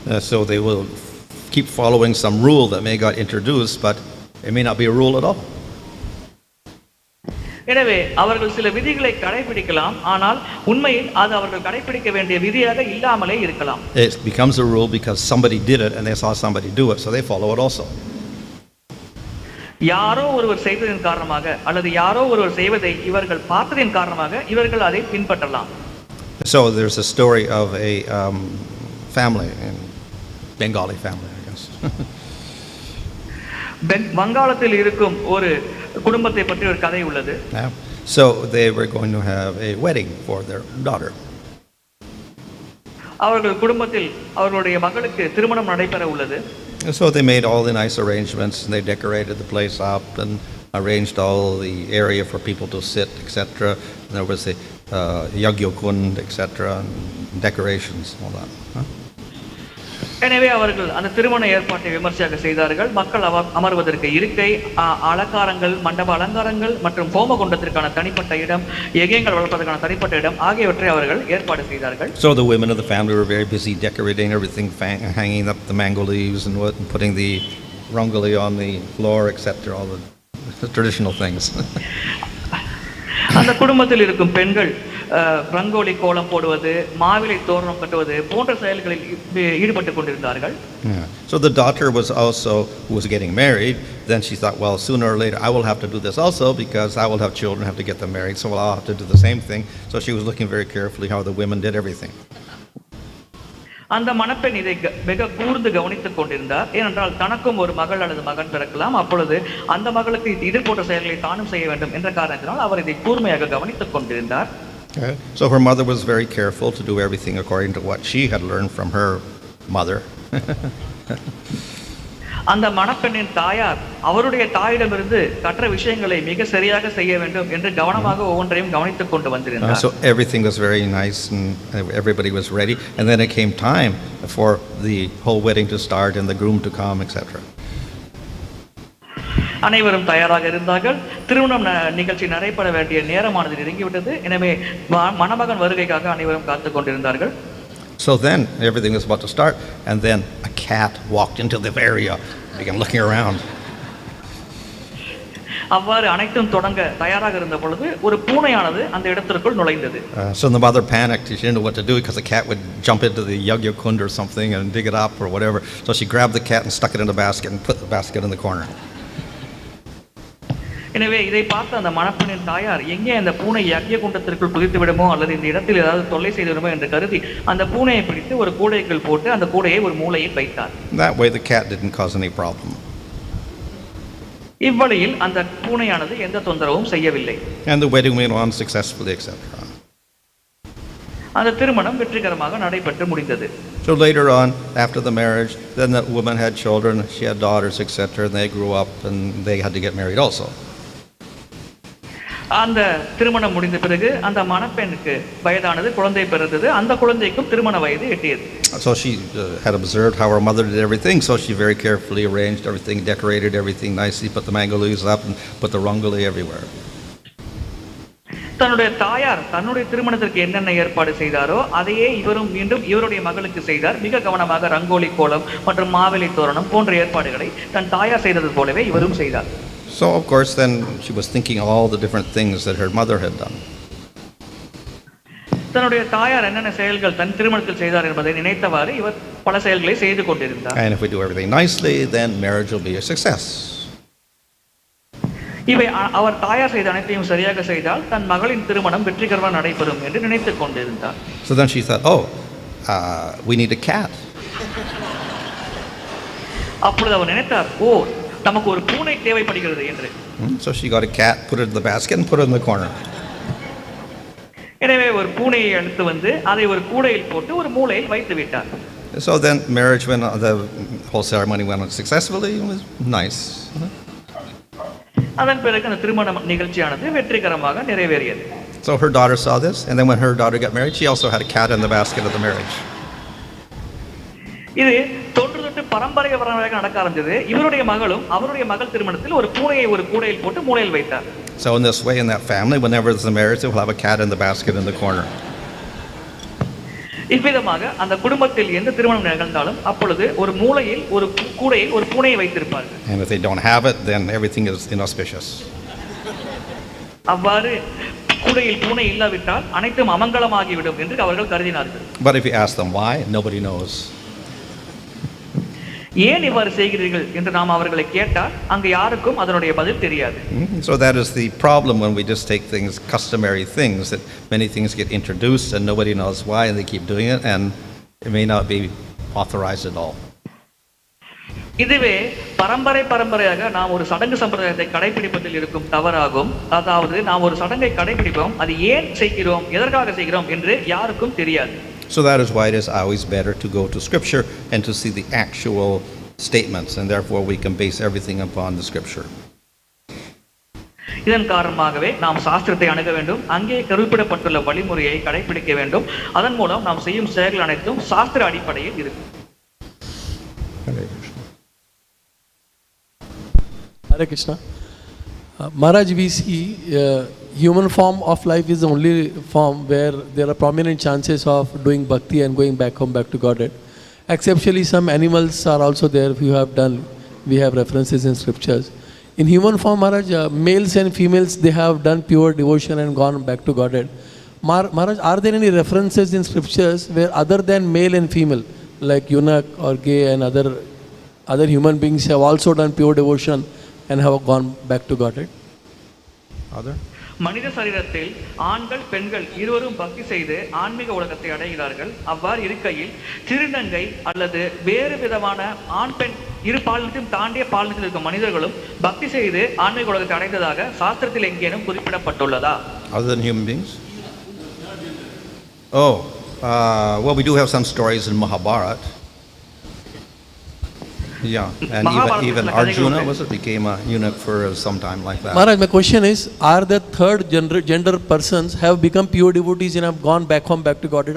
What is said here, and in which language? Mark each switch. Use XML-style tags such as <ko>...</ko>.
<en>So they will keep following some rule that may got introduced, but it may not be a rule at all.</en> <ta>எனவே அவர்கள் சில விதிகளை கடைபிடிக்கலாம், ஆனால் உண்மையில் அது அவர்கள் கடைபிடிக்க வேண்டிய விதியாக இல்லாமலே இருக்கலாம்.</ta> <en>It becomes a rule because somebody did it and they saw somebody do it, so they follow it also.</en> <ta>யாரோ ஒருவர் செய்ததின் காரணமாக அல்லது யாரோ ஒருவர் செய்வதை இவர்கள் பார்த்ததின் காரணமாக இவர்கள் அதை பின்பற்றலாம்.</ta> <en>So there's a story of a family, a Bengali family, I guess.</en> <ta>வங்காளத்தில் இருக்கும் ஒரு குடும்பத்தை பற்றி ஒரு கதை உள்ளது.</ta> <en>So they were going to have a wedding for their daughter.</en> <ta>அவர்கள் குடும்பத்தில் அவர்களுடைய மகளுக்கு திருமணம் நடைபெற உள்ளது.</ta> <en>So they made all the nice arrangements and they decorated the place up and arranged all the area for people to sit, etc. And there was a yagyokund, etc. and decorations, all that.</en> <ta>எனவே அவர்கள் அந்த திருமண ஏற்பாட்டை விமர்சையாக செய்தார்கள். மக்கள் அமர்வதற்கு இருக்கை, அலங்காரங்கள், மண்டப அலங்காரங்கள் மற்றும் ஹோமகுண்டத்திற்கான தனிப்பட்ட இடம், யஜ்ஞங்கள் வளர்ப்பதற்கான தனிப்பட்ட இடம் ஆகியவற்றை அவர்கள் ஏற்பாடு செய்தார்கள்.</ta> <en>So the women of the family were very busy decorating everything, hanging up the mango leaves and putting the rangoli on the floor, etc. all the traditional things.</en> <ta>அந்த குடும்பத்தில் இருக்கும் பெண்கள் ரங்கோலி கோலம் போடுவது, மாவிலை தோரணம் கட்டுவது போன்ற செயல்களில் ஈடுபட்டு கொண்டிருந்தார்கள்.</ta> <en>So the daughter was also who was getting married. Then she thought, well, sooner or later I will have to do this also because I will have children, have to get them married, so I'll have to do the same thing. So she was looking very carefully how the women did everything.</en> <ta>அந்த மணப்பெண் இதை மிக கூர்ந்து கவனித்துக் கொண்டிருந்தார். ஏனென்றால் தனக்கும் ஒரு மகள் அல்லது மகன் பிறக்கலாம், அப்பொழுது அந்த மகளுக்கு இது போன்ற செயல்களை தானும் செய்ய வேண்டும் என்ற காரணத்தினால் அவர் இதை கூர்மையாக கவனித்துக் கொண்டிருந்தார்.</ta> <en>So her mother was very careful to do everything according to what she had learned from her mother.</en> <ta>அந்த மணப்பெண்ணின் தாயார் அவருடைய தாயிடமிருந்து கற்ற விஷயங்களை மிக சரியாக செய்ய வேண்டும் என்று கவனமாக ஒவ்வொன்றையும் கவனித்துக் கொண்டு வந்திருந்தார்.</ta> <en>So everything was very nice and everybody was ready, and then it came time for the whole wedding to start and the groom to come, etc.</en> <ta>அனைவரும் தயாராக இருந்தார்கள். திருமணம் நிகழ்ச்சி நடைபெற வேண்டிய நேரமானது நெருங்கிவிட்டது. எனவே மணமகன் வருகைக்காக அனைவரும் காத்துக் கொண்டிருந்தார்கள்.</ta> <en>So then everything was about to start, and then a cat walked into the area, began looking around.</en> <ta>அவ்வாறு அனைத்தும் தொடங்க தயாராக இருந்த பொழுது ஒரு பூனையானது அந்த இடத்திற்குள் நுழைந்தது.</ta> <en>So the mother panicked. She didn't know what to do because the cat would jump into the yagyakund or something and dig it up or whatever. So she grabbed the cat and stuck it in the basket and put the basket in the corner.</en> <ta>எனவே இதை பார்த்த அந்த மணப்பெண்ணின் தாயார் எங்கே அந்த பூனை யக்ஞ குண்டத்திற்குள் குதித்து விடுமோ அல்லது இந்த இடத்தில் ஏதாவது தொல்லை செய்து விடுமோ என்று கருதி அந்த பூனையை பிடித்து ஒரு கூடைக்குள் போட்டு அந்த கூடையை ஒரு மூலையில் வைத்தார்.</ta> <en>That way the cat didn't cause any problem.</en> <ta>இவ்வழியில் அந்த பூனையானது எந்த தொந்தரவும் செய்யவில்லை.</ta> <en>And the wedding went on successfully, etc.</en> <ta>அந்த திருமணம் வெற்றிகரமாக நடைபெற்று முடிந்தது.</ta> <en>So later on, after the marriage, then that woman had children, she had daughters, etc. And they grew up and they had to get married also.</en> <ta>அந்த திருமணம் முடிந்த பிறகு அந்த மணப்பெண்ணுக்கு வயதானது, குழந்தை பிறந்தது. அந்த குழந்தைக்கும் திருமண வயது எட்டியது.</ta> <en>So she had observed how her mother did everything, so she very carefully arranged everything, decorated everything nicely, put the mango leaves up and put the rangoli everywhere.</en> <ta>தன்னுடைய தாயார் தன்னுடைய திருமணத்திற்கு என்னென்ன ஏற்பாடு செய்தாரோ அதையே இவரும் மீண்டும் இவருடைய மகளுக்கு செய்தார். மிக கவனமாக ரங்கோலி கோலம் மற்றும் மாவிலை தோரணம் போன்ற ஏற்பாடுகளை தன் தாயார் செய்தது போலவே இவரும் செய்தார்.</ta> <en>So of course then she was thinking all the different things that her mother had done.</en> <ta>தன்னுடைய தாயார் என்னென்ன செயல்கள் தன் திருமணத்தில் செய்தார் என்பதை நினைத்தவாறு இவர் பல செயல்களை செய்து கொண்டிருந்தார்.</ta> <en>And if we do everything nicely, then marriage will be a success.</en> <ta>இவை அவர் தாயார் செய்த அனைத்தையும் சரியாக செய்தால் தன் மகளின் திருமணம் வெற்றிகரமாக நடைபெறும் என்று நினைத்துக் கொண்டிருந்தார்.</ta> <en>So then she thought, oh, we need a cat.</en> <ta>அப்பொழுது அவர் நினைத்தார், ஓ, நமக்கு ஒரு பூனை தேவைப்படுகிறது என்று.</ta> <en>So she got a cat, put it in the basket and put it in the corner.</en> <ta>எனவே ஒரு பூனையை எடுத்து வந்து அதை ஒரு கூடையில் போட்டு ஒரு மூலையில் வைத்து விட்டார்.</ta> <en>So then marriage went on, the whole ceremony went on successfully. It was nice.</en> <ta>அதன் பிறகு அந்த திருமண நிகழ்ச்சியானது வெற்றிகரமாக நிறைவேறியது.</ta> <en>So her daughter saw this, and then when her daughter got married, she also had a cat in the basket of the marriage.</en> <ta>இது தொன்று தொட்டு பரம்பரையாக நடக்க ஆரம்பிச்சது. இவருடைய மகளும் அவருடைய மகள் திருமணத்தில் ஒரு பூனையை ஒரு கூடையில் போட்டு மூலையில் வைத்தார்.</ta> <en>So in this way, in that family, whenever there's a marriage, they will have a cat in the basket in the corner.</en> <ta>இவ்விதமாக அந்த குடும்பத்தில் எந்த திருமணம் நிகழ்ந்தாலும் அப்பொழுது ஒரு மூலையில் ஒரு கூடையில் ஒரு பூனையை வைத்திருப்பார்கள்.</ta> <en>And if they don't have it, then everything is inauspicious.</en> <ta>அவ்வாறு கூடையில் பூனை இல்லாவிட்டால் அனைத்தும் அமங்கலமாகிவிடும் என்று அவர்கள் கருதினார்கள்.</ta> <en>But if you ask them why, nobody knows.</en> <ta>ஏன் இவ்வாறு செய்கிறீர்கள் என்று நாம் அவர்களை கேட்டால் அங்கு யாருக்கும் அதனுடைய பதில் தெரியாது.</ta> <en>So that is the problem when we just take things, customary things, that many things get introduced and nobody knows why, and they keep doing it, and it may not be authorized at all.</en> <ta>இதுவே பரம்பரையாக நாம் ஒரு சடங்கு சம்பிரதாயத்தை கடைபிடிப்பதில் இருக்கும் தவறாகும். அதாவது நாம் ஒரு சடங்கை கடைபிடிப்போம், அது ஏன் செய்கிறோம், எதற்காக செய்கிறோம் என்று யாருக்கும் தெரியாது.</ta> <en>So that is why it is always better to go to Scripture and to see the actual statements, and therefore we can base everything upon the Scripture.</en> <ta>இதன் காரணமாகவே நாம் சாஸ்திரத்தை அணுக வேண்டும், அங்கே குறிப்பிடப்பட்டுள்ள வழிமுறையை கடைபிடிக்க வேண்டும். அதன் மூலம் நாம் செய்யும் செயல்கள் அனைத்தும் சாஸ்திர அடிப்படையில் இருக்கும்.</ta> <en>Hare Krishna. Maharaj, we see human form of life is the only form where there are prominent chances of doing bhakti and going back home, back to Godhead. Exceptionally, some animals are also there. We have references in scriptures. In human form, Maharaj, males and females, they have done pure devotion and gone back to Godhead. Maharaj, are there any references in scriptures where other than male and female, like eunuch or gay and other human beings have also done pure devotion and have gone back to Godhead? Other?</en> <ta>மனித சரீரத்தில் ஆண்கள் பெண்கள் இருவரும் பக்தி செய்து ஆன்மீக உலகத்தை அடைகிறார்கள். அவ்வாறு இருக்கையில் திருநங்கை அல்லது வேறு விதமான ஆண் பெண் இரு பாலினத்தையும் தாண்டிய பாலினத்தில் இருக்கும் மனிதர்களும் பக்தி செய்து ஆன்மீக உலகத்தை அடைந்ததாக சாஸ்திரத்தில் எங்கேனும் குறிப்பிடப்பட்டுள்ளதா?</ta> <en>Other than human beings? Oh, well, we do have some stories in Mahabharata. Yeah, and even Arjuna became a eunuch for some time like that. Maharaj, my question is, are the third gender persons have become pure devotees and have gone back home, back to Godhead?</en>